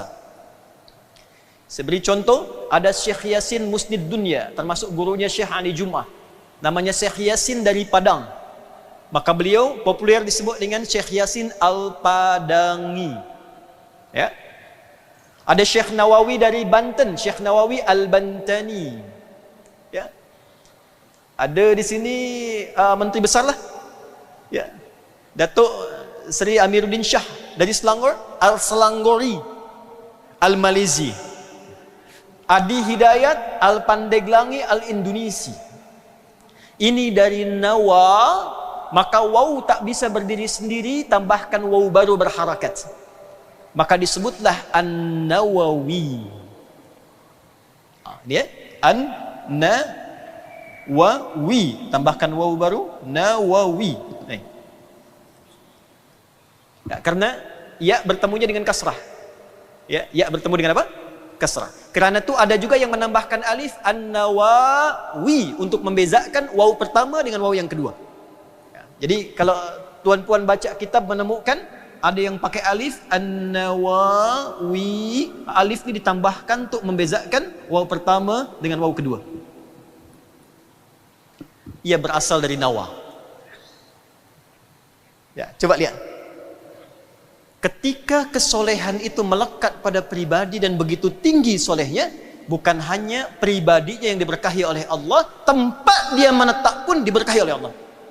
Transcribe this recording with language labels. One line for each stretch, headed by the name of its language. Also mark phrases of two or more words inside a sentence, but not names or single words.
Indonesian: Saya beri contoh, ada Syekh Yasin Musnid Dunya, termasuk gurunya Syekh Ali Jum'ah. Namanya Syekh Yasin dari Padang. Maka beliau populer disebut dengan Syekh Yasin Al-Padangi. Ya. Ada Syekh Nawawi dari Banten, Syekh Nawawi Al-Bantani. Ya. Ada di sini menteri besar lah. Ya. Datuk Seri Amiruddin Shah dari Selangor, Al-Selangori, Al-Malizi. Adi Hidayat Al-Pandeglangi Al-Indonesi. Ini dari Nawa. Maka waw tak bisa berdiri sendiri, tambahkan waw baru berharakat. Maka disebutlah An-Nawawi. Dia An-Nawawi, tambahkan waw baru, Nawawi. Ya, karena ya bertemunya dengan kasrah. Ya bertemu dengan apa? Kasrah. Kerana itu ada juga yang menambahkan alif An-Nawawi untuk membezakan waw pertama dengan waw yang kedua. Jadi kalau tuan-puan baca kitab menemukan ada yang pakai alif An-Nawawi, alif ini ditambahkan untuk membezakan waw pertama dengan waw kedua. Ia berasal dari Nawa. Ya, coba lihat. Ketika kesolehan itu melekat pada pribadi dan begitu tinggi solehnya, bukan hanya pribadinya yang diberkahi oleh Allah, tempat dia menetap pun diberkahi oleh Allah.